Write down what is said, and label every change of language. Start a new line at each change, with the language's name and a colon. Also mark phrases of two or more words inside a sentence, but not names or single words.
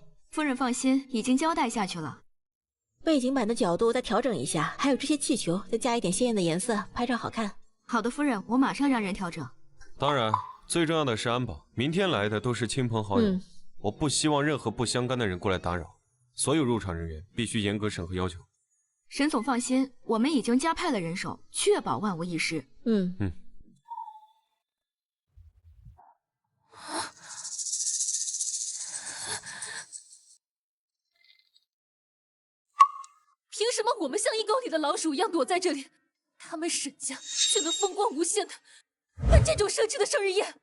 Chinese: 夫人放心，已经交代下去了。背景板的角度再调整一下，还有这些气球再加一点鲜艳的颜色，拍照好看。好的，夫人，我马上让人调整。当然，最重要的是安保，明天来的都是親朋好友，我不希望任何不相干的人過來打擾，所有入場人員必須嚴格審核要求。沈總放心，我們已經加派了人手，確保萬無一失。凭什麼我們像一溝裡的老鼠一樣躲在這裡，他們沈家卻能風光無限的辦這種奢侈的生日宴？